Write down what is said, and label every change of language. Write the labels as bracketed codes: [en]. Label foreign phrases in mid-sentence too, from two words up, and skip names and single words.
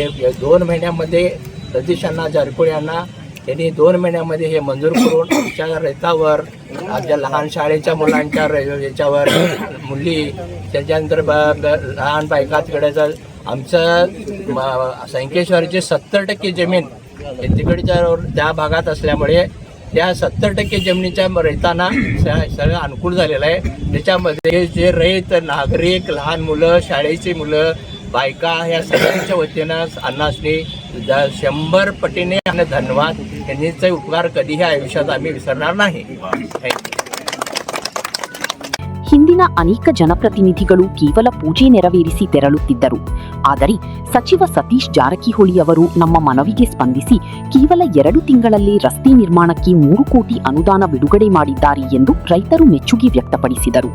[mr] 2 महिन्यामध्ये सतीश अण्णा जारकुळे यांना त्यांनी 2 महिन्यामध्ये हे मंजूर करून आमच्या रहितावर, आमच्या लहान शाळेच्या मुलांच्या याच्यावर, मुली त्याच्यानंतर लहान बायका तिकडचं आमचं संकेश्वरची 70% जमीन तिकडच्या त्या भागात असल्यामुळे त्या 70% जमिनीच्या रहितांना सगळं अनुकूल झालेलं आहे. त्याच्यामध्ये जे रहित नागरिक, लहान मुलं, शाळेची मुलं, बायका ह्या सगळ्यांच्या वतीनं अण्णासनी 100 पटीने आणि धन्यवाद. त्यांचे उपकार कधीही आयुष्यात आम्ही विसरणार नाही. थँक्यू. [kn] ಹಿಂದಿನ ಅನೇಕ ಜನಪ್ರತಿನಿಧಿಗಳು ಕೇವಲ ಪೂಜೆ ನೆರವೇರಿಸಿ ತೆರಳುತ್ತಿದ್ದರು. ಆದರೆ ಸಚಿವ ಸತೀಶ್ ಜಾರಕಿಹೊಳಿ ಅವರು ನಮ್ಮ ಮನವಿಗೆ ಸ್ಪಂದಿಸಿ ಕೇವಲ 2 ತಿಂಗಳಲ್ಲೇ ರಸ್ತೆ ನಿರ್ಮಾಣಕ್ಕೆ 3 ಕೋಟಿ ಅನುದಾನ ಬಿಡುಗಡೆ ಮಾಡಿದ್ದಾರೆ ಎಂದು ರೈತರು ಮೆಚ್ಚುಗೆ ವ್ಯಕ್ತಪಡಿಸಿದರು.